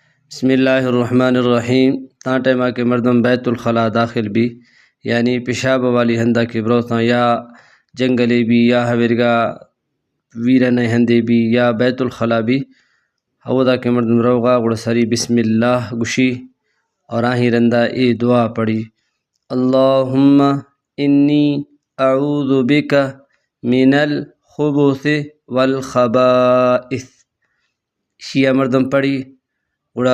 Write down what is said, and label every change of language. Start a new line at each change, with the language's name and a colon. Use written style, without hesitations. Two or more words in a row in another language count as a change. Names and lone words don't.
Arabic: بسم اللہ الرحمن الرحیم
Baluchi: تاں ٹیمہ کے مردم بیت الخلاء داخل بھی یعنی پیشاب والی ہندہ کے بروتاں یا جنگلے بھی یا ہویرگا ویرن ہندے بھی یا بیت الخلاء بھی ہودا کے مردم روغا گڑ سری بسم اللہ گشی اور آہیں رندہ اے دعا پڑھی
Arabic: اللہم انی اعوذ بک من الخبث والخبائث
Baluchi: شیعہ مردم پڑھی گڑا